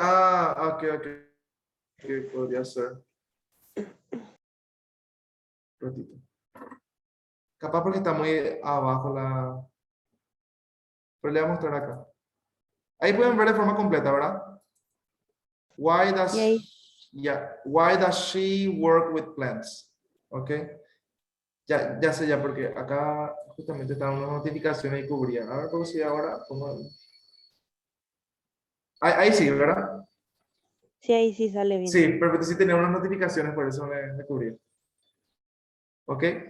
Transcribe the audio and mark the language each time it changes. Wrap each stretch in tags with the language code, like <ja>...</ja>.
<es>Ah, ok. Ok, podría ser. Ratito. Capaz porque está muy abajo la... Pero le voy a mostrar acá. Ahí pueden ver de forma completa, ¿verdad?</es> <en>Why does,</en> <es>Y ahí,</es> <en>why does she work with plants?</en> <es>Ok. Ya sé ya, porque acá justamente estaban unas notificaciones y cubrían. A ver cómo si ahora. Ahí sí, ¿verdad? sí, ahí sí sale bien. Sí, perfecto. Sí tenía unas notificaciones, por eso me cubría. Ok.</es>